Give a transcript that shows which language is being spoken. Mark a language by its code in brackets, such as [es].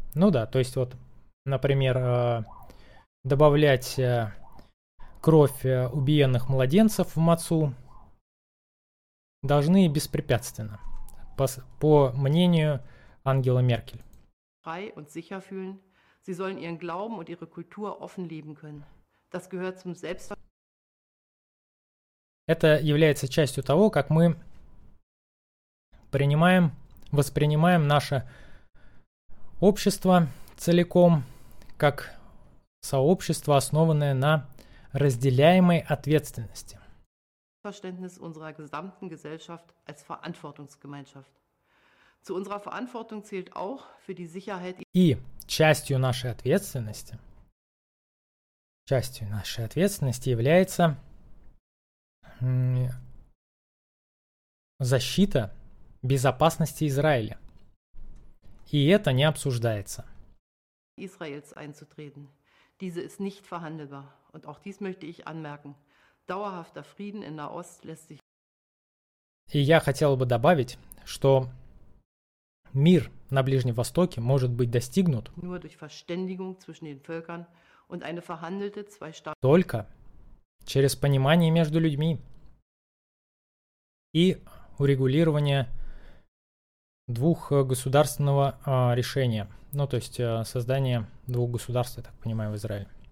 [ru] Ну да, то есть вот, например, добавлять кровь убиенных младенцев в мацу должны беспрепятственно, по мнению Ангелы Меркель. [de] Frei und sicher fühlen. Sie sollen ihren Glauben und ihre Kultur offen leben können. Das gehört zum [ru] Это является частью того, как мы принимаем, воспринимаем наше общество целиком, как сообщество, основанное на разделяемой ответственности. [de] Verständnis unserer gesamten Gesellschaft als Verantwortungsgemeinschaft. Zu unserer Verantwortung zählt auch für die Sicherheit. [ru] И частью нашей ответственности Частью нашей ответственности является защита безопасности Израиля. И это не обсуждается. [de] Israels einzutreten. Diese ist nicht verhandelbar. Und auch dies möchte ich anmerken. Dauerhafter Frieden in Nahost lässt sich. [ru] И я хотел бы добавить, что мир на Ближнем Востоке может быть достигнут [de] nur durch Verständigung zwischen den Völkern und eine verhandelte Zwei-Staaten- [ru] только через понимание между людьми и урегулирование двухгосударственного решения. Ну, то есть создание двух государств, я так понимаю, в Израиле.